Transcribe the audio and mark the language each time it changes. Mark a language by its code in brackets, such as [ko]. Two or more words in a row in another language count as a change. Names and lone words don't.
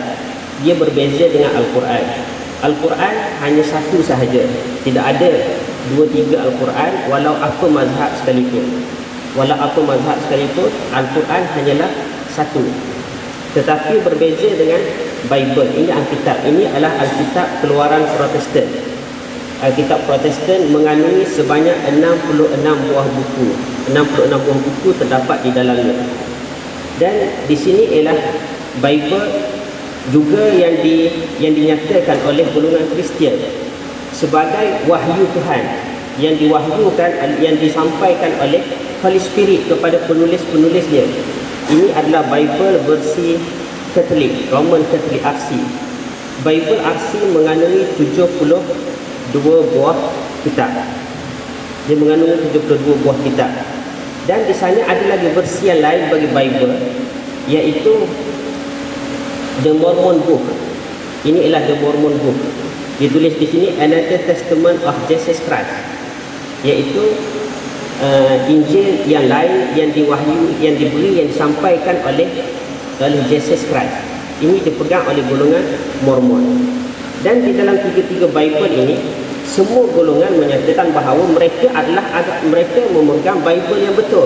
[ms] Dia berbeza dengan Al-Quran. Al-Quran hanya satu sahaja. Tidak ada 2-3 Al-Quran walau apa mazhab sekalipun. Walau apa mazhab sekalipun, Al-Quran hanyalah satu. Tetapi berbeza dengan Bible. Ini Alkitab. Ini adalah Alkitab keluaran Protestan. Alkitab Protestan mengandungi sebanyak 66 buah buku. 66 buah buku terdapat di dalamnya. Dan di sini ialah Bible juga yang dinyatakan oleh golongan Kristian sebagai wahyu Tuhan, yang diwahyukan, yang disampaikan oleh [en] Holy Spirit [ms] kepada penulis-penulisnya. Ini adalah Bible versi Katolik, Roman Katolik RC. Bible RC mengandungi 72 buah kitab. Dia mengandungi 72 buah kitab. Dan di sana ada lagi versi yang lain bagi Bible, iaitu The Mormon Book. Ini ialah The Mormon Book. Ditulis di sini Another Testament of Jesus Christ, iaitu Injil yang lain yang diwahyu, yang diberi, yang disampaikan oleh Jesus Christ. Ini dipegang oleh golongan Mormon. Dan di dalam tiga-tiga Bible ini, semua golongan menyatakan bahawa mereka mereka memegang Bible yang betul.